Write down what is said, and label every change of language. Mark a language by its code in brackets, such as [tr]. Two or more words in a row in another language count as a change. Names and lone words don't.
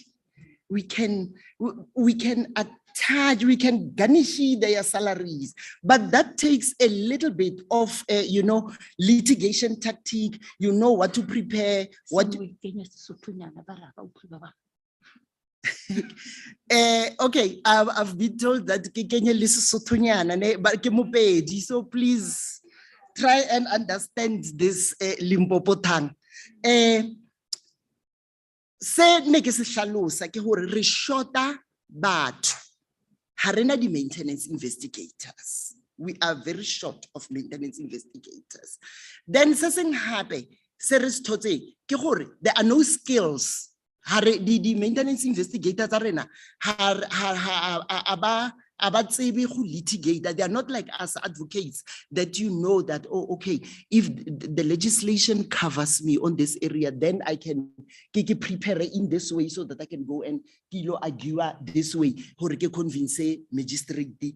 [en] We can attach, we can garnish their salaries, but that takes a little bit of, litigation tactic. You know what to prepare, what. Okay, I've been told that [st] ke kenye le Sesothonyana ne, [en] but [st] ke Mopedi, [en] so please try and understand this Limpopo tongue. [st] Se ne ke se hlalosa ke hore re shota batho, ha rena di [en] maintenance investigators. We are very short of maintenance investigators. [st] Then se seng hape se re se thotse ke hore [en] there are no skills. The maintenance investigators are about litigate, that they are not like us advocates that you know that, oh, okay, if the legislation covers me on this area, then I can prepare in this way so that I can go and argue this way, convince magistrate.